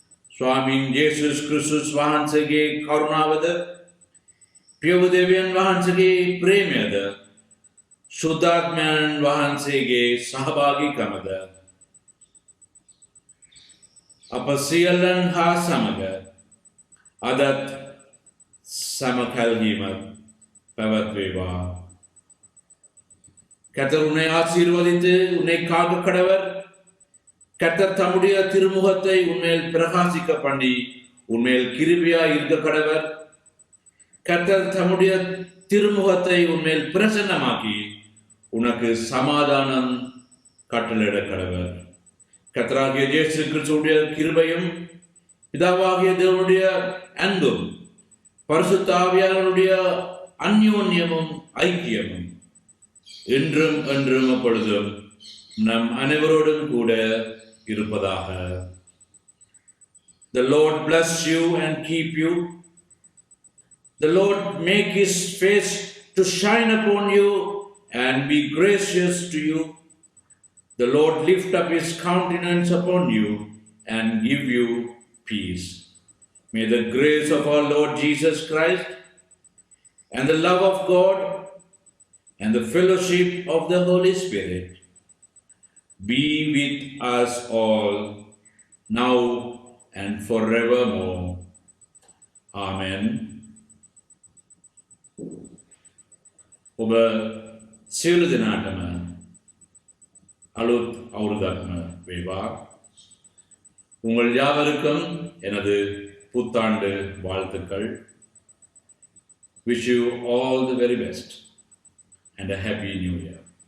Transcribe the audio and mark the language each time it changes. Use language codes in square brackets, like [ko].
[si] ස්වාමින් යේසුස් ක්‍රිස්තුස් වහන්සේගේ කරුණාවද, ප්‍රිය දෙවියන් වහන්සේගේ ප්‍රේමයද, සුද්ධාත්මයන් වහන්සේගේ සහභාගීකමද අප සියල්ලන් හා සමග අදත් සමකල්වීමත් පැවැත්වේවා. [ta] கர்த்தர் உன்னை ஆசீர்வதித்து உன்னை காக்க கடவர். கர்த்தர் தம்முடைய திருமுகத்தை உன்மேல் பிரகாசிக்க பண்ணி உன்மேல் கிருபையாய் இருக்க கடவர். கர்த்தர் தம்முடைய திருமுகத்தை உன்மேல் பிரசன்னமாக்கி உனக்கு சமாதானம் கட்டளையிட கடவர். கர்த்தராகிய இயேசு கிறிஸ்துவுடைய கிருபையும் பிதாவாகிய தேவனுடைய அன்பும் பரிசுத்த ஆவியானவருடைய அந்யோன்யமும் ஐக்கியமும் என்றும் என்றும் அப்பொழுதும் நம் அனைவரோடும் கூட இருப்பதாக. [en] The Lord bless you and keep you. The Lord make his face to shine upon you and be gracious to you. The Lord lift up his countenance upon you and give you peace. May the grace of our Lord Jesus Christ and the love of God and the fellowship of the Holy Spirit be with us all now and forevermore. Amen. [si] ඔබ සියලු දෙනාටම අලුත් අවුරුද්දක්ම වේවා. [ta] உங்கள் யாவருக்கும் எனது புத்தாண்டு வாழ்த்துக்கள். [en] Wish you all the very best and a happy new year.